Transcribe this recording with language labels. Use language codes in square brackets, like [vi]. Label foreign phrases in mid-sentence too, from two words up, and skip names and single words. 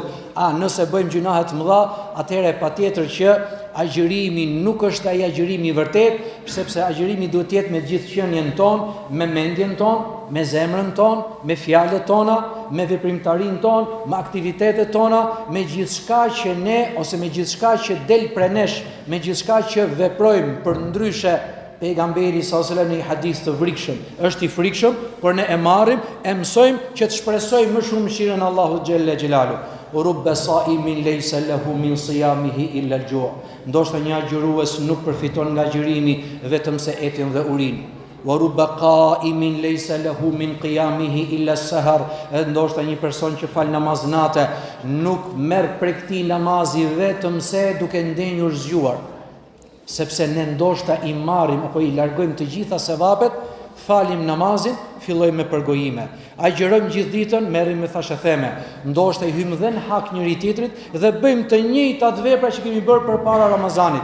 [sq] Nëse bëjmë gjunahet mëdha, atëherë patjetër që agjërimi nuk është ai agjërimi i vërtet, sepse agjërimi duhet të jetë me gjithë qenien tonë, me mendjen tonë, me zemrën tonë, me fjalët tona, me veprimtarinë tonë, me aktivitetet tona, me gjithçka që ne ose me gjithçka që del prej nesh, me gjithçka që veprojmë. Për ndryshe, pejgamberi [ar] صلى الله عليه وسلم [sq] në hadith të frikshëm është i frikshëm, por ne e marrim, e mësojmë që të shpresojmë më shumë mëshirën Allahut [ar] جل جلاله. رب صائم ليس له من صيامه إلا الجوع'. [sq] Ndoshta një agjërues nuk përfiton nga agjërimi vetëm se etin dhe urin. [ar] ورب قائم ليس له من قيامه إلا السهر. [sq] Ndoshta një person që fal namaz natë nuk merr prej këtij namazi vetëm se duke ndenjur zgjuar. Sepse ne ndoshta i marrim apo i largojmë të gjitha sevapet, falim namazin, fillojmë me përgojime. Agjërojmë gjithë ditën, merrim me thashëtheme. Ndoshta i hymë dhe në hak njëri tjetrit dhe bëjmë të njëjtat vepra që kemi bërë përpara Ramazanit.